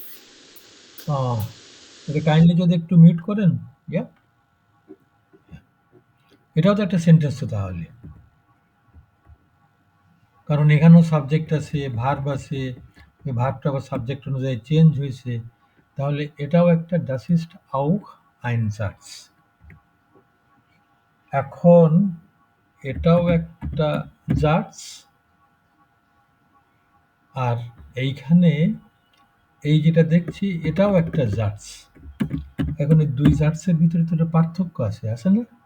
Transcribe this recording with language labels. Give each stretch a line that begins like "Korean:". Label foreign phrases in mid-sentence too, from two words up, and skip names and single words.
Bangla: এটা কাইন্ডলি যদি একটু মিউট করেন, ইয়া, এটাও তো একটা সেন্টেন্স তো তাহলে, কারণ এখানেও সাবজেক্ট আছে, ভার্ব আছে, ওই ভার্বটা আবার সাবজেক্ট অনুযায়ী চেঞ্জ হয়েছে, তাহলে এটাও একটা
German: das ist auch ein Satz।
Bangla: এখন এটাও একটা জাটস, আর এইখানে এই যেটা দেখছি এটাও একটা জাটস। এখন এই দুই জাটসের ভিতরে তো একটা পার্থক্য আছে না?